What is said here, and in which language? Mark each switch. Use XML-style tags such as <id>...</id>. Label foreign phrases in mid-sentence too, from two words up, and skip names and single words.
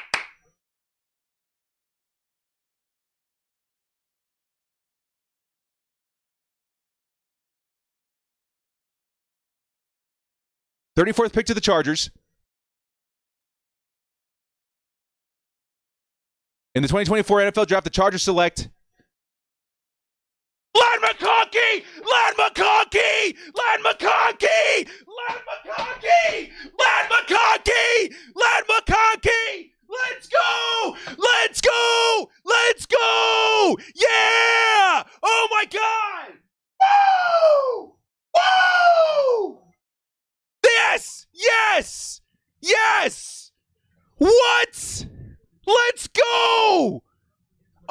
<en>$34th pick to the Chargers. In the 2024 NFL Draft, the Chargers select Len McConkey! Len McConkey! Len McConkey! Len McConkey! Len McConkey! Len McConkey! Let's go! Let's go! Let's go! Yeah! Oh my God! Woo! Woo! Yes! Yes! Yes! What? Let's go!</en>